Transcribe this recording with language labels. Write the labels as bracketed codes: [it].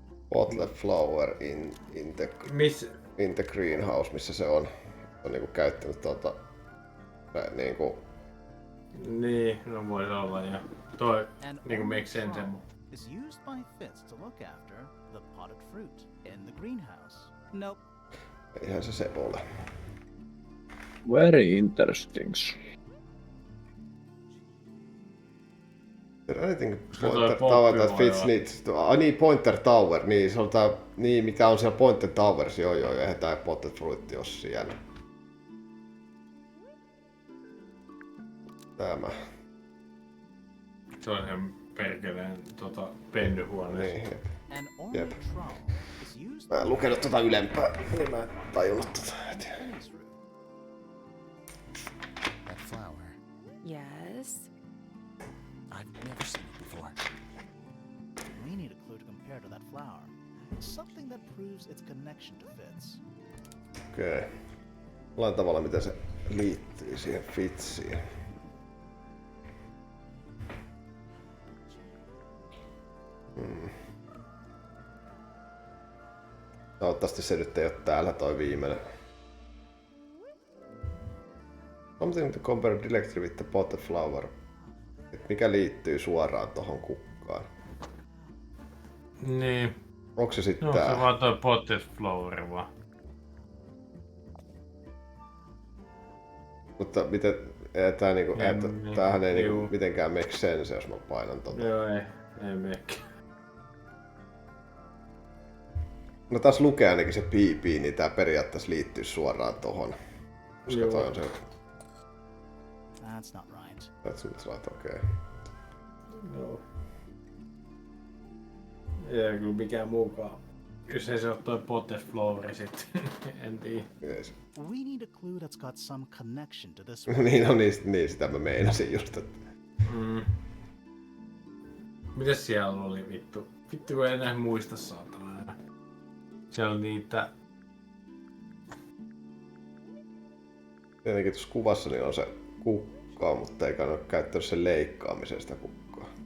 [en] Bottle flower in the greenhouse, [fi] missä se on niinku käyttänyt niinku... Niin, no voisi olla ja toi niinku [en] make sense. Is used by Fitz to look after the potted fruit in the greenhouse. Nope. [fi] Eihän se ole. [en] Very interesting. Anything Pointer Tower that fits needs to... [fi] Ai niin, Pointer Tower, niin se on tää... Niin, mikä on siellä Pointer Towers, joo, eihän tää potted fruit ole siellä. Tämä. Se on ihan perkeleen pennyhuoneessa. Niin, jep. Mä en lukenut ylempää, niin mä en tajunnut heti. [en] That flower. Yes. I've never seen it before. We need a clue to compare to that flower. Something that proves its connection to Fitz. [fi] Okei. Jollain tavalla miten se liittyy siihen Fitziin. Toivottavasti se nyt ei oo täällä toi viimeinen. [en] Something to compare directly with the potted flower. [fi] Et mikä liittyy suoraan tohon kukkaan. Niin. Onko se sitten no, tää? Se vaan toi potted flower vaan. Mutta miten... Tää niinku... Tämähän ei niinku mitenkään [en] make sense, [fi] jos mä painan tota. Joo, ei make. No taas lukee ainakin se PP, niin tää periaatteessa liittyy suoraan tohon. Koska toi on se... [en] That's not right. That's not right, okei. [fi] No. Ei kyllä mikään muukaan. Jos ei se oo toi potted flower sit. En tiedä. [en] Yes. We need a clue that's got some connection to this one. [fi] Niin, no niin, sitä mä meinasin just, että... Mitäs siellä oli vittu? Vittu kun ei enää muista saatana. Siellä on niitä... Tietenkin tuossa kuvassa niin on se kukka, mutta eikä ole käyttänyt sen leikkaamiseen sitä kukkaa.